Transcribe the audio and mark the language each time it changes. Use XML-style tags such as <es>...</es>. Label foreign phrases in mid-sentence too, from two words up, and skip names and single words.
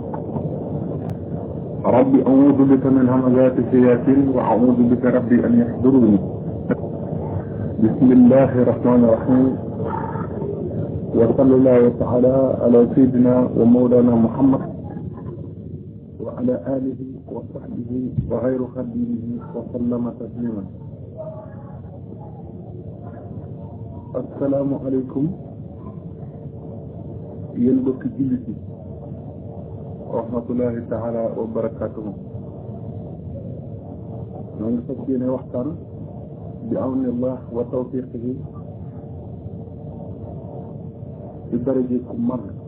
<ar>ربي أعوذ بك من همزات الشياطين وأعوذ بك ربي أن يحضروني. بسم الله الرحمن الرحيم، وصلى الله تعالى على سيدنا ومولانا محمد وعلى آله وصحبه وغير خديمه وسلم تسليما. السلام عليكم</ar> <wo>yéen mbokki jullit yi</wo> <ar>ورحمة الله تعالى وبركاته.</ar> <wo>ñoo ngi fas yéene waxtaan bi</wo> <ar>عون الله وتوفيقه</ar> <wo>ci daraje ku mag</wo>